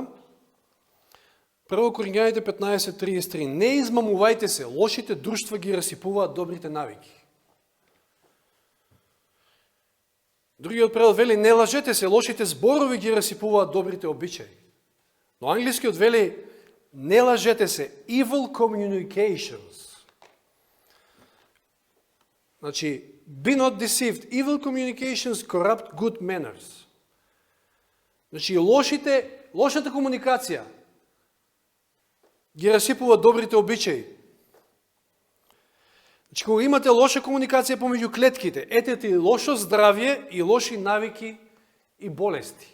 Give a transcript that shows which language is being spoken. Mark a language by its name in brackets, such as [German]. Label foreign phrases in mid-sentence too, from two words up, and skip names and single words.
[Macedonian] Прво Коринќаните 15:33. Не измамувајте се, лошите друштва ги расипуваат добрите навики. Другиот превод вели, не лажете се, лошите зборови ги расипуваат добрите обичаи. Но англискиот вели, не лажете се, [English] evil communications. [Macedonian] Значи, [English] be not deceived, evil communications corrupt good manners. [Macedonian] Значи, лошата комуникација ги расипува добрите обичаи. Значи, кога имате лоша комуникација помеѓу клетките, ете ти лошо здравје и лоши навики и болести.